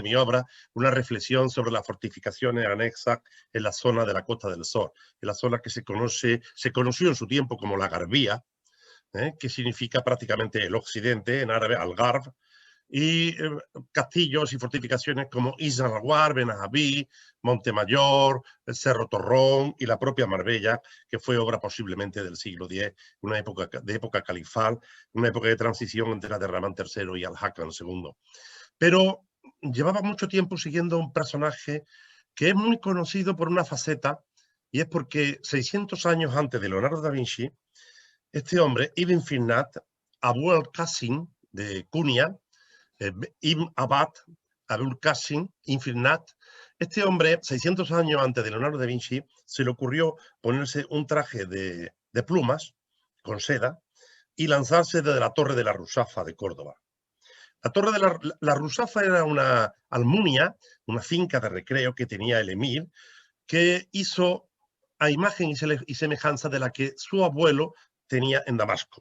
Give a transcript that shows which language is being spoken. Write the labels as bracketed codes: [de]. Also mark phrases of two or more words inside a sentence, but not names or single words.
[es] mi obra, una reflexión sobre las fortificaciones anexas en la zona de la Costa del Sol, en la zona que se conoció en su tiempo como la Garbía, que significa prácticamente el occidente, en árabe Algarve, y castillos y fortificaciones como Isla Laguar, Benahabí, Montemayor, el Cerro Torrón y la propia Marbella, que fue obra posiblemente del siglo X, una época califal, una época de transición entre Abderramán III y Al-Hakam II. Pero llevaba mucho tiempo siguiendo a un personaje que es muy conocido por una faceta, y es porque 600 años antes de Leonardo da Vinci, este hombre, Ibn Firnat, Abu al-Qasim de Cunia, Ibn Abad, Abul Qasim, Infirnat, este hombre, 600 años antes de Leonardo da Vinci, se le ocurrió ponerse un traje de plumas con seda y lanzarse desde la Torre de la Rusafa de Córdoba. La Torre de la Rusafa era una almunia, una finca de recreo que tenía el emir, que hizo a imagen y semejanza de la que su abuelo tenía en Damasco.